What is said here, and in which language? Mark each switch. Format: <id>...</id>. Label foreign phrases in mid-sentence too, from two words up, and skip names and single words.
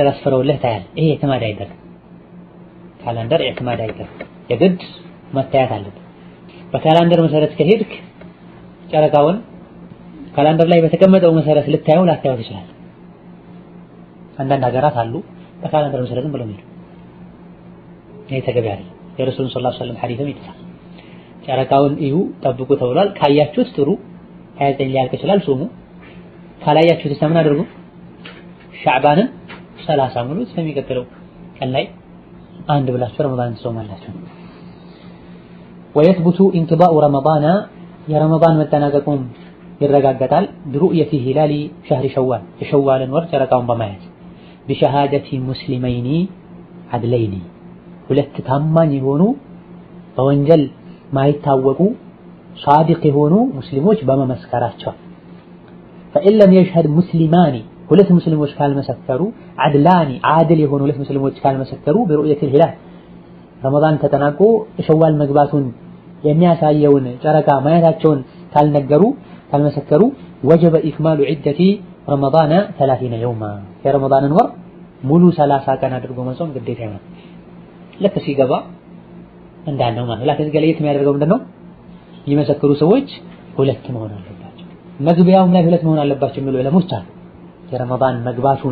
<am>አስፈረውልህ ታያል። ይሄ ኢዕቲማድ አይደለም። ካላንደር ኢዕቲማድ አይደለም። የግድ መታየት አለበት። በካላንደር መሰረት ከሄድክ ጨረቃውን ካላንደር ላይ በተቀመጠው መሰረት ልታየው ላታየው ትችላለህ። አንዳንድ ሀገራት አሉ በካላንደር መሰረት ብለው የሚሉ ይሄ ተገቢ አይደለም። የረሱሉን</am> <ar>صلى الله عليه وسلم</ar> <am>ሐዲስም ይጥሳል። ጨረቃውን እዩ ጠብቁ ተብሏል። ካያችሁት ጥሩ 29 ሊያልቅ ይችላል ጾሙ። ካላያችሁት ምን አድርጉ? ሻዕባንን 30 ሙሉት በሚቀጥለው ቀን ላይ አንድ ብላችሁ ረመዳን ትጾማላችሁ።</am> <ar>ويثبت انقضاء رمضان</ar> <am>የረመዳን መጠናቀቁም ይረጋገጣል</am> <ar>برؤية هلال شهر شوال</ar> <am>የሸዋልን ወር ጨረቃውን በማየት</am> <ar>بشهادة مسلمين عدلين</ar> <am>ሁለት ታማኝ የሆኑ በወንጀል ማይታወቁ صادق የሆኑ ሙስሊሞች በመመስከራቸው</am> <ar>فإن لم يشهد مسلمان</ar> <am>ሁለት ሙስሊሞች ካልመሰከሩ</am> <ar>عدلان عادل</ar> <am>የሆኑ ሁለት ሙስሊሞች ካልመሰከሩ</am> <ar>برؤية الهلال</ar> <am>ረመዳን ተጠናቆ ሸዋል መግባቱን የሚያሳየውን ጨረቃ ማየታቸውን ካልነገሩ ካልመሰከሩ</am> <ar>وجب إكمال عدة رمضان 30 يوما</ar> <am>የረመዳንን ወር ሙሉ 30 ቀን አድርጎ መጾም ግዴታ ነው። ልክ ሲገባ እንዳልነው ማለት ነው። ለከዚህ ገለየት የሚያደርገው ምንድነው? የሚመሰክሩ ሰዎች ሁለት መሆን አለባቸው። መግቢያውም ላይ ሁለት መሆን አለባቸው የሚሉ ዑለሞች አሉ። የረመዳን መግባቱን</am>